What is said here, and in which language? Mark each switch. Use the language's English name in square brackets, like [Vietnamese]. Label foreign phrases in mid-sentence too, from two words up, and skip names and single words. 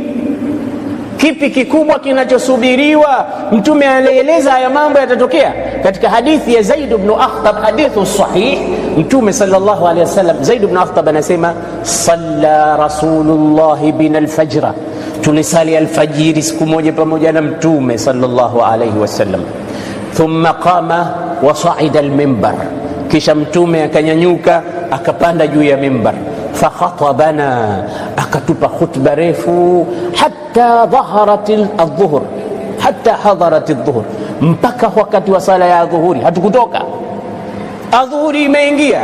[Swahili] Kipi kikubwa kinachosubiriwa? Mtume alieleza haya mambo yatatokea katika hadithi ya Zaid ibn Akhtab, [Arabic] حديث صحيح. [Swahili] Mtume [Arabic] صلى الله عليه وسلم, [Swahili] Zaid ibn Akhtab anasema, [Arabic] صلى رسول الله بنا الفجر, [Swahili] tulisali alfajiri siku moja pamoja na Mtume [Arabic] صلى الله عليه وسلم. ثم قام وصعد المنبر, [Swahili] kisha Mtume akanyanyuka akapanda juu ya mimbar. Fakhatabana, akatupa khutba refu, [Arabic] حتى ظهرت الظهر، حتى حضرت الظهر, [Swahili] mpaka wakati wa sala ya dhuhuri hatukutoka, adhuhuri imeingia.